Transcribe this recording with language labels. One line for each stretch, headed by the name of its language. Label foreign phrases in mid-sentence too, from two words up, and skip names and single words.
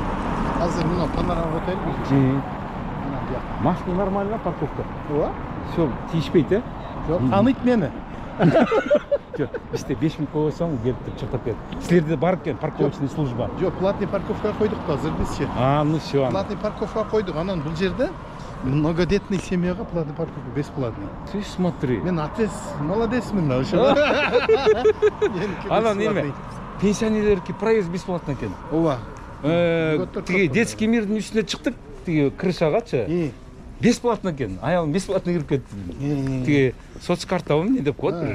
Kyrgyz: Азыр мына панорама отель.
Russian: Машина нормально, парковка.
Kyrgyz: Ооба. Все, тийишпейт, Жок, таныйт мени. Жок, бизде 5000 койсоң келип туруп чыктап берет. Силерде бар экен
Russian: парковочный служба.
Kyrgyz: Жок, платный парковкага койдук да азыр бизчи.
Russian: Ну все.
Kyrgyz: Платный парковкага койдук, анан бул жерде многодетный семьяга
Russian: платный парковка бесплатный. Ты смотри.
Kyrgyz: Мен отец, молодецмин да ошо. Анан эме, пенсионерлерге
Russian: проезд бесплатно
Kyrgyz: экен. Ооба. Тиги детский мирдин үстүнө чыктык, тиги крышагачы. Бесплатно экен. Аялым бесплатно кирип кетти. Тиги соцкартабы эмне деп коет бир.